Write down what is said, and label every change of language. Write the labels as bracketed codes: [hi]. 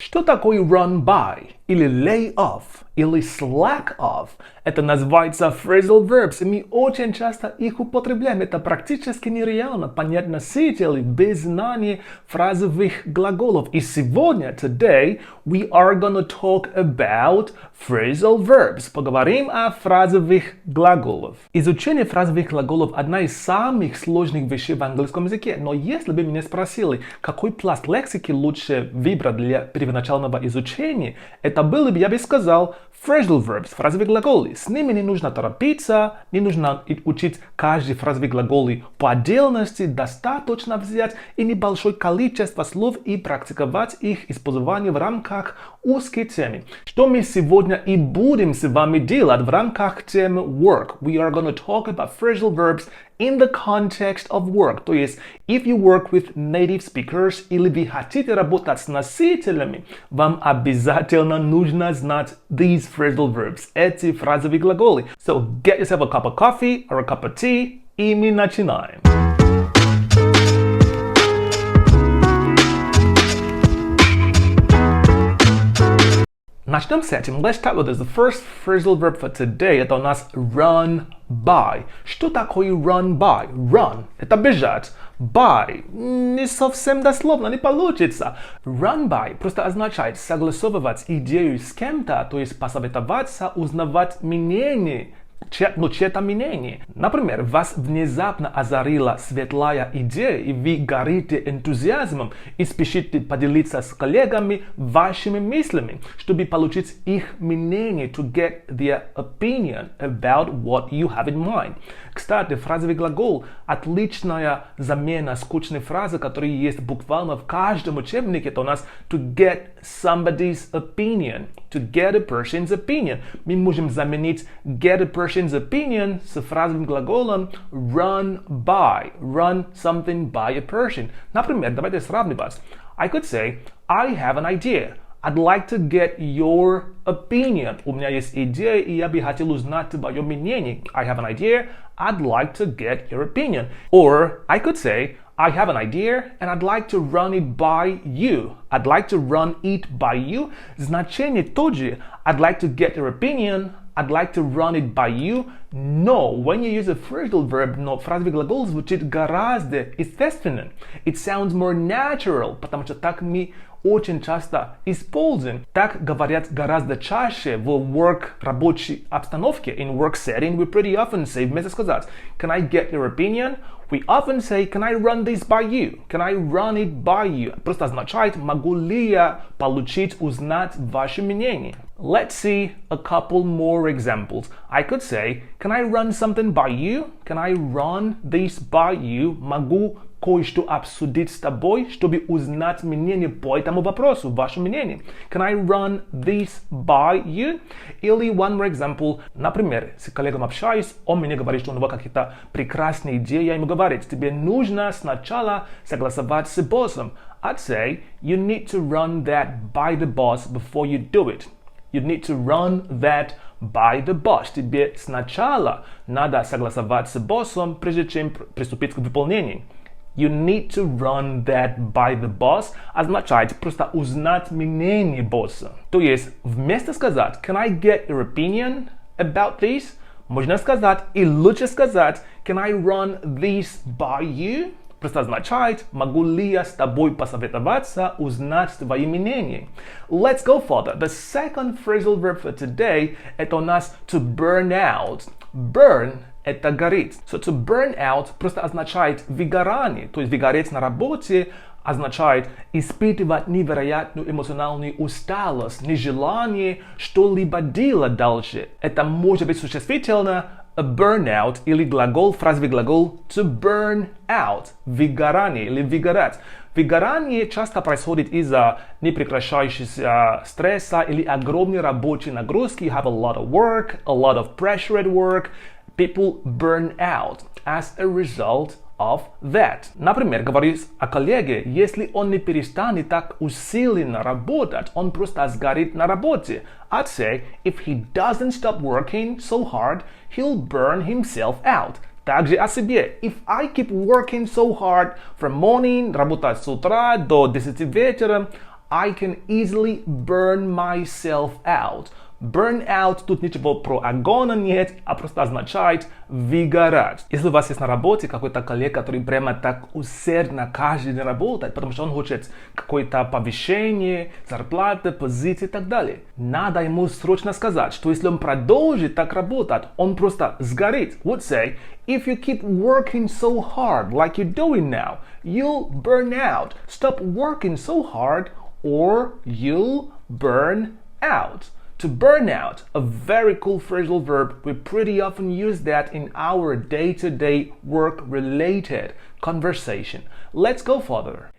[ru] Что такое run by, или lay off, или slack off? Это называется phrasal verbs, и мы очень часто их употребляем. Это практически нереально понять носителей без знания фразовых глаголов. И сегодня, [en] today, we are gonna talk about phrasal verbs. [ru] Поговорим о фразовых глаголах. Изучение фразовых глаголов – одна из самых сложных вещей в английском языке. Но если бы меня спросили, какой пласт лексики лучше выбрать для первоначального изучения, это было бы, я бы сказал, phrasal verbs, фразовые глаголы. С ними не нужно торопиться, не нужно учить каждый фразовый глагол по отдельности, достаточно взять и небольшое количество слов и практиковать их использование в рамках узкой темы. Что мы сегодня и будем с вами делать в рамках темы work. [en] We are going to talk about phrasal verbs in the context of work. [ru] То есть, [en] if you work with native speakers [ru] или вы хотите работать с носителями, вам обязательно нужно знать [en] these phrasal verbs, [ru] эти фразовые глаголы. [en] So, get yourself a cup of coffee or a cup of tea, [ru] и мы начинаем. Начнем с этим. [en] Let's start with this. The first phrasal verb for today [ru] это у нас [en] run by. [ru] Что такое run by? Run – это бежать. By – не совсем дословно, не получится. Run by просто означает согласовывать идею с кем-то, то есть посоветоваться, узнавать мнение. Чье-то мнение. Например, вас внезапно озарила светлая идея, и вы горите энтузиазмом и спешите поделиться с коллегами вашими мыслями, чтобы получить их мнение, [en] to get their opinion about what you have in mind. [ru] Кстати, фразовый глагол – отличная замена скучной фразы, которая есть буквально в каждом учебнике. Это у нас [en] to get somebody's opinion. To get a person's opinion. [ru] Мы можем заменить [en] get a person's opinion [ru] с фразовым глаголом run by. [en] Run something by a person. [ru] Например, давайте сравнивать. [en] I could say, I have an idea. I'd like to get your opinion. [ru] У меня есть идея, и я бы хотел узнать твое мнение. [en] I have an idea. I'd like to get your opinion. Or I could say, I have an idea and I'd like to run it by you. I'd like to run it by you. [ru] Значение тот же. [en] I'd like to get your opinion. I'd like to run it by you. [ru] Но [en] when you use a phrasal verb, [ru] но фразовый глагол звучит гораздо естественно. [en] It sounds more natural, [ru] потому что так мы очень часто используем. Так говорят гораздо чаще в work рабочей обстановке. [en] In work setting, we pretty often say, [ru] вместо сказать, [en] can I get your opinion? We often say, can I run this by you? Can I run it by you? [ru] Просто означает, могу ли я получить, узнать ваше мнение. [en] Let's see a couple more examples. I could say, can I run something by you? Can I run this by you? [ru] Могу кое-что обсудить с тобой, чтобы узнать мнение по этому вопросу, ваше мнение. [en] Can I run this by you? [ru] Или [en] one more example. [ru] Например, с коллегом общаюсь, он мне говорит, что у него какие-то прекрасные идеи, я ему говорю, тебе нужно сначала согласовать с боссом. [en] I'd say, you need to run that by the boss before you do it. You need to run that by the boss. [ru] Тебе сначала надо согласовать с боссом, прежде чем приступить к выполнению. [en] You need to run that by the boss [ru] означает просто узнать мнение босса. То есть, вместо сказать, [en] can I get your opinion about this? [ru] Можно сказать, и лучше сказать, [en] can I run this by you? [ru] Просто означает, могу ли я с тобой посоветоваться, узнать твои мнения. [en] Let's go further. The second phrasal verb for today [ru] это у нас [en] to burn out. [ru] Burn это горит. [en] So to burn out просто означает выгорание. [ru] То есть выгореть на работе означает испытывать невероятную эмоциональную усталость, нежелание что-либо делать дальше. Это может быть существительно a burnout или глагол, фразовый глагол to burn out, выгорание или выгорать. Выгорание часто происходит из-за непрекращающегося стресса или огромной рабочей нагрузки. [en] You have a lot of work, a lot of pressure at work. People burn out as a result of that. [ru] Например, говорю о коллеге, если он не перестанет так усиленно работать, он просто сгорит на работе. [en] I'd say, if he doesn't stop working so hard, he'll burn himself out. [ru] Также о себе. [en] If I keep working so hard from morning, [ru] работать с утра до 10 вечера, [en] I can easily burn myself out. [ru] Burn out тут ничего про агона нет, а просто означает выгорать. Если у вас есть на работе какой-то коллега, который прямо так усердно каждый день работает, потому что он хочет какое-то повышение, зарплаты, позиции и так далее, надо ему срочно сказать, что если он продолжит так работать, он просто сгорит. [en] Would say, if you keep working so hard like you're doing now, you'll burn out. Stop working so hard or you'll burn out. To burn out, a very cool phrasal verb. We pretty often use that in our day-to-day work-related conversation. Let's go further.